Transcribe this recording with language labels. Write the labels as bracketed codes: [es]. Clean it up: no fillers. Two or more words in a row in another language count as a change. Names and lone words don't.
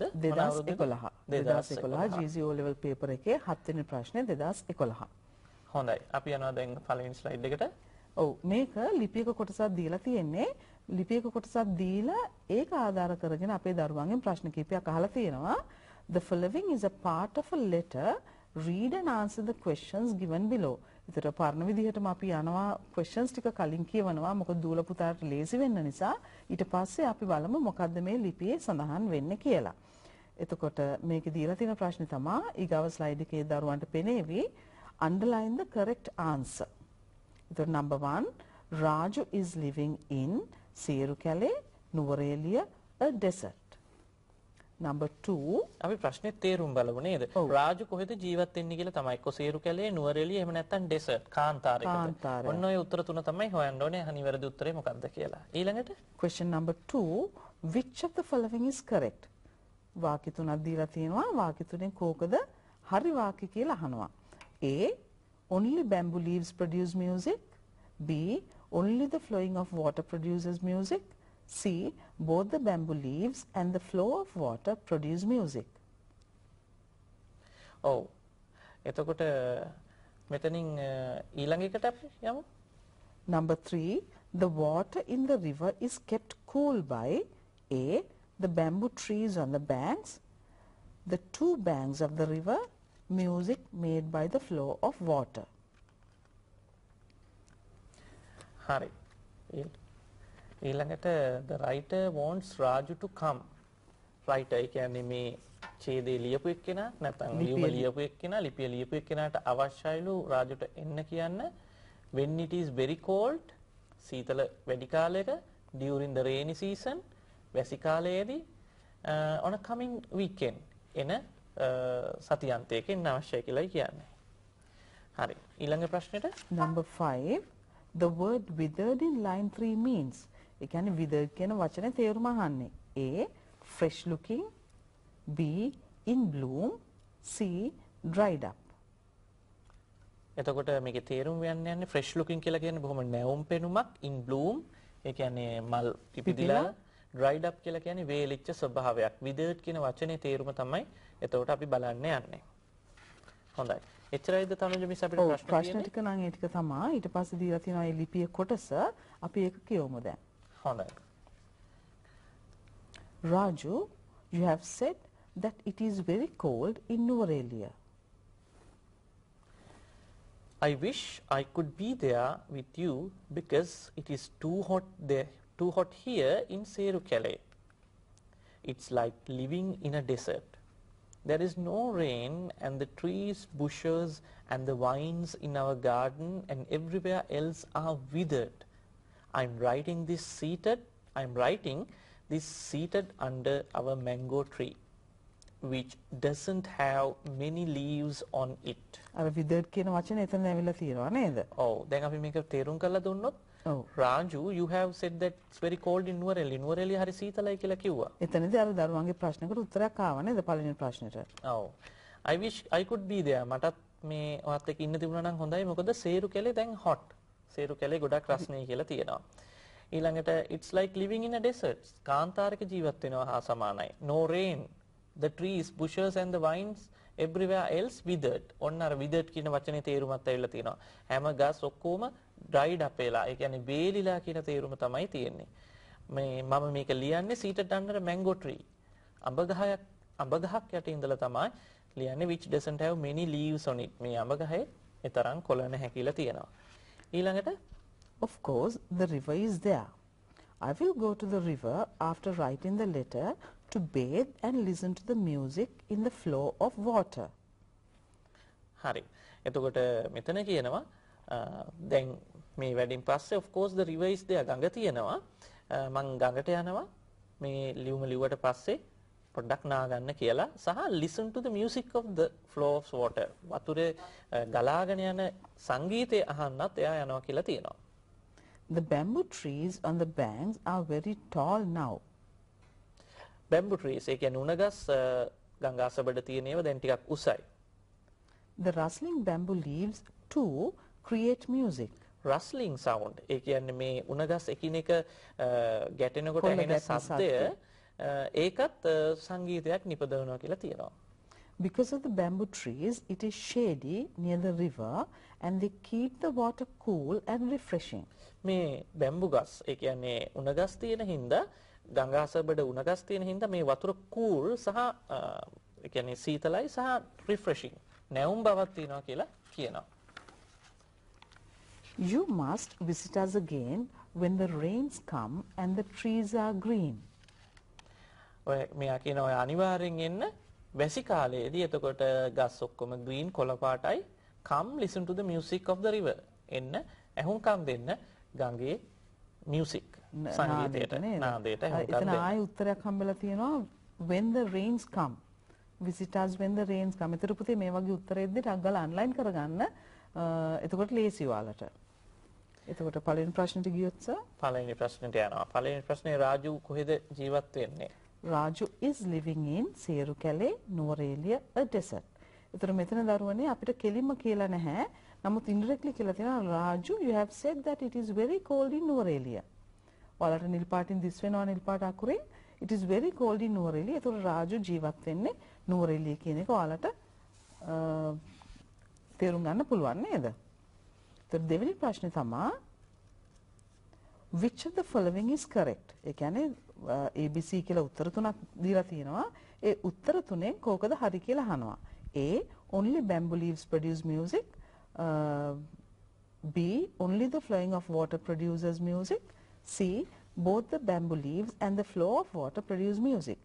[si] 2011. 2011 [en] GC O level paper [si] එකේ 7 වෙනි ප්‍රශ්නේ 2011. හොඳයි. අපි යනවා දැන් පළවෙනි ස්ලයිඩ් එකට. ඔව් මේක ලිපියක කොටසක් දීලා තියෙන්නේ. ලිපියක කොටසක් දීලා ඒක ආධාර කරගෙන අපේ දරුවන්ගෙන් ප්‍රශ්න කිහිපයක් අහලා තියෙනවා. [en] The following is a part of a letter. Read and answer the questions given below. [si] ඒතර පරණ විදිහටම අපි යනවා questions ටික කලින් කියවනවා. මොකද දූල පුතාට ලේසි වෙන්න නිසා. ඊට පස්සේ අපි බලමු මොකද්ද මේ ලිපියේ සඳහන් වෙන්නේ කියලා. එතකොට මේකේ දීලා තියෙන ප්‍රශ්නේ තමයි ඊගව ස්ලයිඩ් එකේ දරුවන්ට පෙනේවි. [en] Underline the correct answer. So number 1, Raju is living in Serukale, Nuvareliya, a desert. Number 2, [si] අපි ප්‍රශ්නේ තේරුම් බලමු නේද? රාජු කොහෙද ජීවත් වෙන්නේ කියලා තමයි. එක්ක සේරුකැලේ, නුවරඑළිය එහෙම නැත්නම් ඩෙසර්ට් කාන්තාරයකට. ඔන්න ඔය උත්තර තුන තමයි හොයන්න ඕනේ. අනිවාර්ය උත්තරේ මොකක්ද කියලා. ඊළඟට [en] question number 2, which of the following is correct? [si] වාක්‍ය තුනක් දීලා තියෙනවා. වාක්‍ය තුනෙන් කෝකද හරි වාක්‍ය කියලා අහනවා. [en] A, only bamboo leaves produce music. B, only the flowing of water produces music. C, both the bamboo leaves and the flow of water produce music. [si] ඔව්. එතකොට මෙතනින් ඊළඟ එකට අපි යමු. [en] Number 3, the water in the river is kept cool by A, the bamboo trees on the banks, the two banks of the river, music made by the flow of water. [si] හරි. ඊළඟට [en] the writer wants Raju to come. [si] writer කියන්නේ මේ ඡේදේ ලියපු එක්කෙනා නැත්නම් ලියුම ලියපු එක්කෙනා ලිපිය ලියපු එක්කෙනාට අවශ්‍යයිලු රාජුට එන්න කියන්න [en] when it is very cold [si] සීතල වැඩි කාලයක [en] during the rainy season [si] වැසි කාලයේදී [en] on a coming weekend [si] එන සතියන්තයක එන්න අවශ්‍යයි කියලායි කියන්නේ. හරි. ඊළඟ ප්‍රශ්නෙට [en] number 5, the word withered in line 3 means. [si] ඒ කියන්නේ withered කියන වචනේ තේරුම අහන්නේ. [en] A, fresh looking, B, in bloom, C, dried up. [si] එතකොට මේකේ තේරුම යන්නේ [en] fresh looking [si] කියලා කියන්නේ බොහොම නැවුම් පෙනුමක්, [en] in bloom [si] ඒ කියන්නේ මල් පිපිදිලා, [en] dried up [si] කියලා කියන්නේ වේලිච්ච ස්වභාවයක්. withered කියන වචනේ තේරුම තමයි එතකොට අපි බලන්න යන්නේ. හොඳයි. එච්චරයිද තනුජ මිස් අපිට ප්‍රශ්න ටික නම් ඒ ටික තමයි. ඊට පස්සේ දීලා තියෙනවා මේ ලිපිය කොටස. අපි ඒක කියවමු දැන්. හොඳයි. [en] Raju, you have said that it is very cold in Nuvareliya. I wish I could be there with you because it is too hot there, too hot here in Serukale. It's like living in a desert. There is no rain and the trees, bushes and the vines in our garden and everywhere else are withered. I'm writing this seated under our mango tree, which doesn't have many leaves on it. [si] අර withered කියන වචනේ එතන ඇවිල්ලා තියෙනවා නේද? ඔව්. දැන් අපි මේක තේරුම් කරලා දුන්නොත් [en] Raju, you have said that it's very cold in Nuvareli. [si] Nuvareli හරි සීතලයි කියලා කිව්වා. එතනදී අර දරුවන්ගේ ප්‍රශ්නකට උත්තරයක් ආවා නේද පළවෙනි ප්‍රශ්නෙට? ඔව්. [en] I wish I could be there. [si] මටත් මේ ඔයත් එක්ක ඉන්න තිබුණා නම් හොඳයි. මොකද සේරුකැලේ දැන් hot. සේරුකැලේ ගොඩක් රස්නේ කියලා තියෙනවා. [en] ඊළඟට it's like living in a desert. [si] කාන්තාරයක ජීවත් වෙනවා හා සමානයි. [en] No rain. The trees, bushes and the vines everywhere else withered. [si] ඔන්න අර withered කියන වචනේ තේරුමත් ඇවිල්ලා තියෙනවා. හැම ගස් ඔක්කොම [en] dried up [si] වෙලා. ඒ කියන්නේ වේලිලා කියන තේරුම තමයි තියෙන්නේ. මේ මම මේක ලියන්නේ [en] seated under a mango tree. [si] අඹ ගහක් යට ඉඳලා තමයි ලියන්නේ [en] which doesn't have many leaves on it. [si] මේ අඹ ගහේ ඒ තරම් කොළ නැහැ කියලා තියෙනවා. ඊළඟට [en] of course the river is there. I will go to the river after writing the letter to bathe and listen to the music in the flow of water. [si] හරි. එතකොට මෙතන කියනවා දැන් මේ වැඩින් පස්සේ [en] of course the river is there [si] ගඟ තියෙනවා. මං ගඟට යනවා මේ ලියුම ලිව්වට පස්සේ පොඩ්ඩක් නාගන්න කියලා සහ [en] listen to the music of the flow of water. [si] වතුරේ ගලාගෙන යන සංගීතය අහන්නත් එයා යනවා කියලා තියෙනවා. [en] The bamboo trees on the banks are very tall now. Bamboo trees [si] ඒ කියන්නේ උණගස් ගංගාසබඩ තියෙන ඒවා දැන් ටිකක් උසයි. [en] The rustling bamboo leaves too create music. Rustling sound [si] ඒ කියන්නේ මේ උණගස් එකිනෙක ගැටෙනකොට ඇහෙන ශබ්දය ඒකත් සංගීතයක් නිපදවනවා කියලා තියෙනවා. [en] Because of the bamboo trees, it is shady near the river and they keep the water cool and refreshing. [si] මේ බැම්බු ගස් ඒ කියන්නේ උණගස් තියෙන හින්දා ගංගාසබඩ උණගස් තියෙන හින්දා මේ වතුර cool සහ ඒ කියන්නේ සීතලයි සහ refreshing නැවුම් බවක් තියෙනවා කියලා කියනවා. [en] You must visit us again when the rains come and the trees are green. [si] ඔය මෙයා කියන ඔය අනිවාර්යෙන් එන්න වැසි කාලයේදී එතකොට ගස් ඔක්කොම green කොළ පාටයි [en] come listen to the music of the river [si] එන්න ඇහුම්කම් දෙන්න ගඟේ music සංගීතයට නාදයට ඇහුම්කම් දෙන්න. එතන ආයේ උත්තරයක් හම්බෙලා තියෙනවා [en] when the rains come visit us when the rains come. [si] ඒතර පුතේ මේ වගේ උත්තරෙද්දී ටක් ගාලා ඔන්ලයින් කරගන්න. එතකොට ලේසි ඔයාලට. එතකොට පළවෙනි ප්‍රශ්නෙට ගියොත් පළවෙනි ප්‍රශ්නෙට යනවා. පළවෙනි ප්‍රශ්නේ රාජු කොහෙද ජීවත් වෙන්නේ? [en] Raju is living in Serukale, Nuwara, a desert. [si] එතකොට මෙතන දරුවනේ අපිට කෙලින්ම කියලා නැහැ. [en] නමුත් indirectly [si] කියලා තියෙනවා [en] Raju you have said that it is very cold in Nuwara. [si] ඔයාලට නිල් පාටින් දිස් වෙනවා නිල් පාට අකුරෙන් [en] it is very cold in Nuwara. [si] එතකොට Raju ජීවත් වෙන්නේ Nuwara කියන එක ඔයාලට තේරුම් ගන්න පුළුවන් නේද? එතකොට දෙවෙනි ප්‍රශ්නේ තමයි [en] which of the following is correct? [si] ඒ කියන්නේ ABC කියලා උත්තර තුනක් දීලා තියෙනවා. ඒ උත්තර තුනෙන් කෝකද හරි කියලා අහනවා. [en] A only bamboo leaves produce music. B only the flowing of water produces music. C both the bamboo leaves and the flow of water produce music.